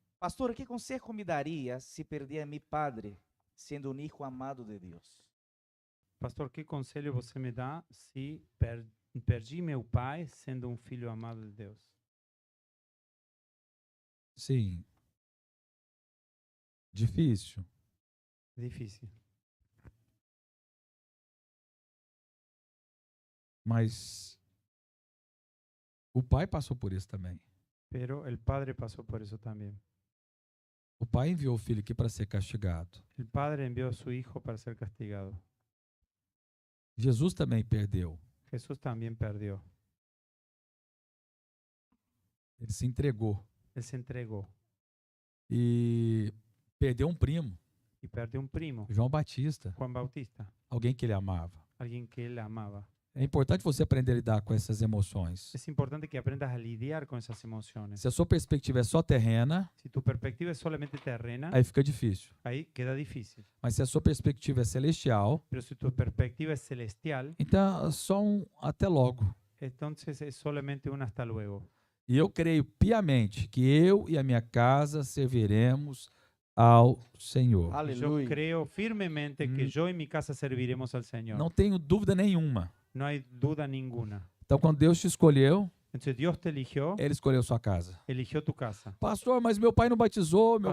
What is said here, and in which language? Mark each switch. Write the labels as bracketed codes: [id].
[es] Pastor, ¿qué consejo me daría si perdí a mi padre siendo un hijo amado de Dios? [pt] Pastor, que conselho você me dá se perdi meu pai sendo um filho amado de Deus? Sim. Difícil. Difícil. Mas o pai passou por isso também. [es] Pero el padre pasó por eso también. [pt] O pai enviou o filho aqui para ser castigado. [es] El padre envió a su hijo para ser castigado. [pt] Jesus também perdeu. [es] Jesús también perdió. [pt] Ele se entregou. [es] Él se entregó [pt] E perdeu um primo, [es] y perdió un primo, [pt] João Batista, [es] Juan Bautista, [pt] alguém que ele amava. [es] alguien que él amaba. [pt] É importante você aprender a lidar com essas emoções. [es] Es importante que aprendas a lidiar con esas emociones. [pt] Se a sua perspectiva é só terrena, [es] Si tu perspectiva es solamente terrena, [pt] aí fica difícil. [es] ahí queda difícil. [pt] Mas se a sua perspectiva é celestial, [es] Pero si tu perspectiva es celestial, [pt] então é só um até logo. [es] entonces es solamente un hasta luego. [pt] E eu creio piamente que eu e a minha casa serviremos ao Senhor. [es] Yo Aleluya. creo firmemente que yo y mi casa serviremos al Señor. [pt] Não tenho dúvida nenhuma. [es] No hay duda ninguna. [pt] Então, quando Deus te escolheu, [es] Entonces Dios te eligió, [pt] Ele escolheu sua casa. [es] eligió tu casa. [pt] Pastor, mas meu pai não batizou, meu